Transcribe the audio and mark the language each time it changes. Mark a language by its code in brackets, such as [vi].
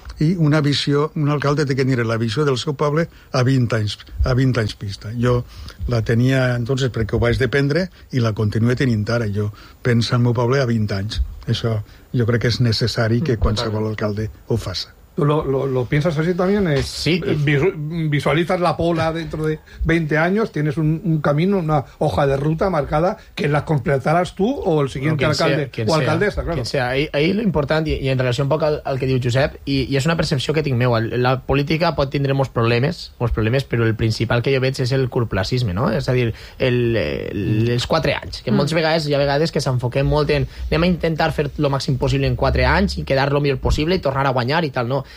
[ca] i una visió, un alcalde té que tenir la visió del seu poble a 20 anys vista. Jo la tenia entonces perquè ho vaig dependre i la continuo tenint ara. Jo penso al meu poble a 20 anys. Això jo crec que és necessari que qualsevol alcalde ho faça. [es] ¿Lo piensas así también? Sí. ¿Visualizas la Pola dentro de 20 años? ¿Tienes un camino, una hoja de ruta marcada que la completarás tú o el siguiente alcalde o alcaldesa? Claro. Quien sea. Ahí lo importante, y en relación un poco [ca] al que diu Josep, y es una percepció que tinc meua, la política pot tindre molts problemes, però el principal que jo veig és el curtplacisme, no? És a dir, els 4 anys, que moltes vegades hi ha vegades que s'enfoquem molt en anem a intentar fer lo màxim possible en 4 anys i quedar lo millor possible i tornar a guanyar i tal, no?